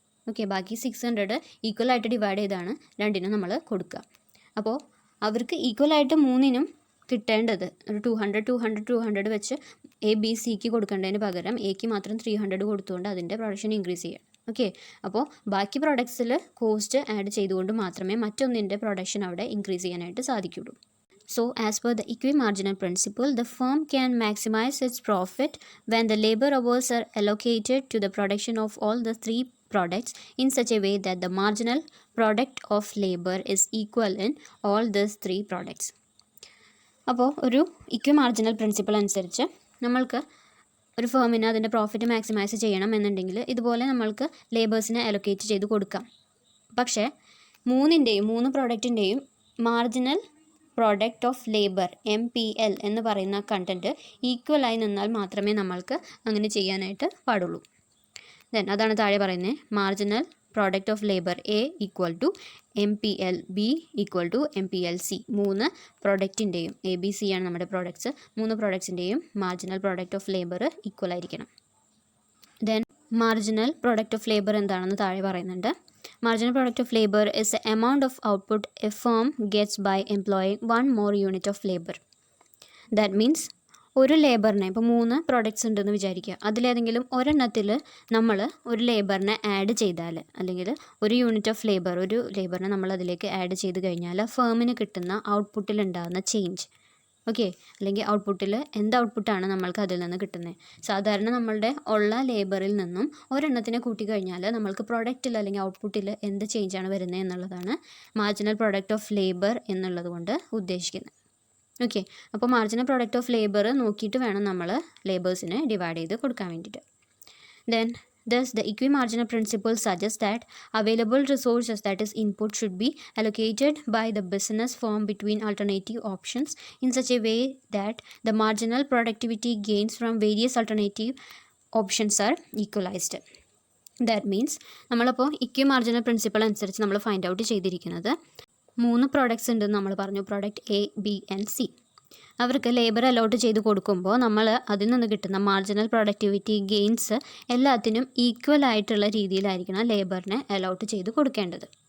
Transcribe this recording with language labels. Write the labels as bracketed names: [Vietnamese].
[Malayalam] Okay, ബാക്കി 600 ഈക്വലായിട്ട് divide ചെയ്താണ് രണ്ടിനും നമ്മൾ കൊടുക്കുക. അപ്പോൾ അവർക്ക് ഈക്വലായിട്ട് 3-നും കിട്ടേണ്ടത് ഒരു 200 വെച്ച് എ ബി സിക്ക് കൊടുക്കേണ്ടതിന് പകരം എക്ക് മാത്രം 300 കൊടുത്തുകൊണ്ട് അതിൻ്റെ പ്രൊഡക്ഷൻ ഇൻക്രീസ് ചെയ്യാം. ഓക്കെ, അപ്പോൾ ബാക്കി പ്രൊഡക്ട്സിൽ കോസ്റ്റ് ആഡ് ചെയ്തുകൊണ്ട് മാത്രമേ മറ്റൊന്നിൻ്റെ പ്രൊഡക്ഷൻ അവിടെ ഇൻക്രീസ് ചെയ്യാനായിട്ട് സാധിക്കുള്ളൂ. [English] So, as per the equimarginal principle, the firm can maximize its profit when the labor hours are allocated to the production of all the 3 products in such a way that the marginal product of labor is equal in all these 3 products. [Malayalam] അപ്പോൾ ഒരു ഇക്വിമാർജിനൽ principle അനുസരിച്ച് നമ്മൾക്ക് ഒരു ഫേമിന് അതിൻ്റെ profit maximise ചെയ്യണം എന്നുണ്ടെങ്കിൽ ഇതുപോലെ നമ്മൾക്ക് ലേബേഴ്സിനെ അലൊക്കേറ്റ് ചെയ്ത് കൊടുക്കാം. പക്ഷേ 3 പ്രോഡക്റ്റിൻ്റെയും marginal product of labour MPL എന്ന് പറയുന്ന കണ്ടൻറ്റ് ഈക്വലായി നിന്നാൽ മാത്രമേ നമ്മൾക്ക് അങ്ങനെ ചെയ്യാനായിട്ട് പാടുള്ളൂ. ദെൻ അതാണ് താഴെ പറയുന്നത്, marginal product of labour A equal to MPL, B equal to MPLC. 3 പ്രോഡക്റ്റിൻ്റെയും ABC ആണ് നമ്മുടെ products, 3 പ്രോഡക്ട്സിൻ്റെയും marginal product of labour equal ആയിരിക്കണം. Then marginal product of labour എന്താണെന്ന് താഴെ പറയുന്നുണ്ട്. [English] Marginal product of labor is the amount of output a firm gets by employing 1 more unit of labor. That means [Malayalam] ഒരു ലേബറിനെ, ഇപ്പോൾ 3 products ഉണ്ടെന്ന് വിചാരിക്കുക, അതിലേതെങ്കിലും ഒരെണ്ണത്തിൽ നമ്മൾ ഒരു ലേബറിനെ ആഡ് ചെയ്താൽ, അല്ലെങ്കിൽ ഒരു യൂണിറ്റ് ഓഫ് ലേബർ, ഒരു ലേബറിനെ നമ്മൾ അതിലേക്ക് ആഡ് ചെയ്ത് കഴിഞ്ഞാൽ ഫേമിന് കിട്ടുന്ന ഔട്ട്പുട്ടിൽ ഉണ്ടാകുന്ന ചേഞ്ച്, ഓക്കെ, അല്ലെങ്കിൽ ഔട്ട്പുട്ടിൽ എന്ത് ഔട്ട്പുട്ടാണ് നമ്മൾക്ക് അതിൽ നിന്ന് കിട്ടുന്നത്. സാധാരണ നമ്മളുടെ ഉള്ള ലേബറിൽ നിന്നും ഒരെണ്ണത്തിനെ കൂട്ടിക്കഴിഞ്ഞാൽ നമ്മൾക്ക് പ്രൊഡക്റ്റിൽ അല്ലെങ്കിൽ ഔട്ട്പുട്ടിൽ എന്ത് ചേഞ്ചാണ് വരുന്നത് എന്നുള്ളതാണ് മാർജിനൽ പ്രൊഡക്റ്റ് ഓഫ് ലേബർ എന്നുള്ളത് കൊണ്ട് ഉദ്ദേശിക്കുന്നത്. ഓക്കെ, അപ്പോൾ മാർജിനൽ പ്രൊഡക്റ്റ് ഓഫ് ലേബർ നോക്കിയിട്ട് വേണം നമ്മൾ ലേബേഴ്സിനെ ഡിവൈഡ് ചെയ്ത് കൊടുക്കാൻ വേണ്ടിയിട്ട്. [English] Then thus the equimarginal principle suggests that available resources, that is input, should be allocated by the business firm between alternative options in such a way that the marginal productivity gains from various alternative options are equalized. That means [Malayalam] നമ്മളപ്പോൾ ഇക്വിമാർജിനൽ principle അനുസരിച്ച് നമ്മൾ find out ചെയ്തിരിക്കുന്നത് 3 products ഉണ്ടെന്ന് നമ്മൾ പറഞ്ഞു, product A, B and C. അവർക്ക് labour allot ചെയ്ത് കൊടുക്കുമ്പോൾ നമ്മൾ അതിൽ നിന്ന് കിട്ടുന്ന മാർജിനൽ പ്രൊഡക്ടിവിറ്റി ഗെയിൻസ് എല്ലാത്തിനും ഈക്വൽ ആയിട്ടുള്ള രീതിയിലായിരിക്കണം ലേബറിനെ അലോട്ട് ചെയ്ത് കൊടുക്കേണ്ടത്.